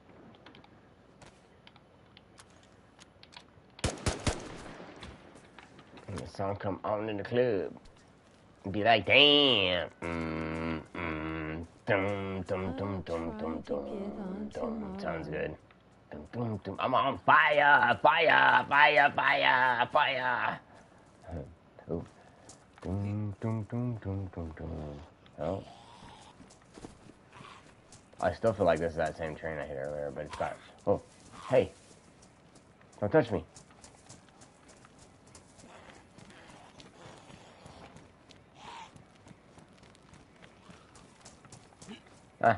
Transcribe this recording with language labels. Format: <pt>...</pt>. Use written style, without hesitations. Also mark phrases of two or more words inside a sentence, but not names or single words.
<en>When the song come on in the club. Be like, damn. Dum, dum, dum, dum, dum, dum, dum. Sounds good. Dum, dum, dum. I'm on fire, fire, fire, fire, fire. Oh. Dum, dum, dum, dum, dum, dum. Oh. I still feel like this is that same train I hit earlier, but it's got... Oh. Hey. Don't touch me. Ah.</en>